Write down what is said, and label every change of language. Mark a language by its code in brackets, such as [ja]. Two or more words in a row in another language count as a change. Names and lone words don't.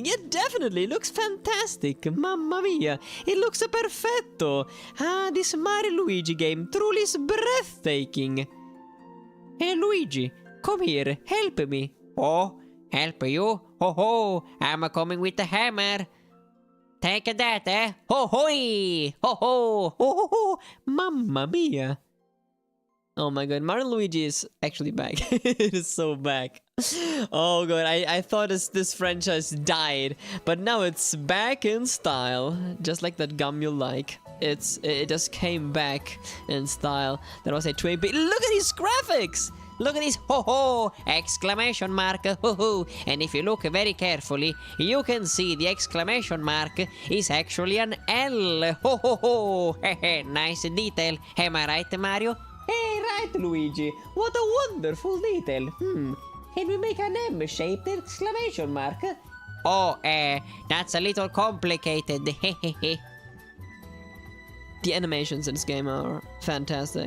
[en] It definitely looks fantastic. [it] Mamma mia, [en] it looks perfetto. Ah, this Mario Luigi game truly is breathtaking. Hey Luigi, come here, help me. Oh, help you? Ho ho, I'm coming with the hammer. Take that, eh? Ho hoi! Ho ho! Ho ho ho! [it] Mamma mia! [en] Oh my god, Mario Luigi is actually back. It is so back. Oh god, I thought this franchise died, but now it's back in style. Just like that gum you like. It just came back in style. That was a 2-bit. Look at these graphics! Look at this ho ho! Exclamation mark ho ho! And if you look very carefully, you can see the exclamation mark is actually an L. Ho ho ho! Hehe, nice detail. Am I right, Mario? Hey, right, Luigi. What a wonderful detail. Can we make an M-shaped exclamation mark? Oh, that's a little complicated. The animations in this game are fantastic.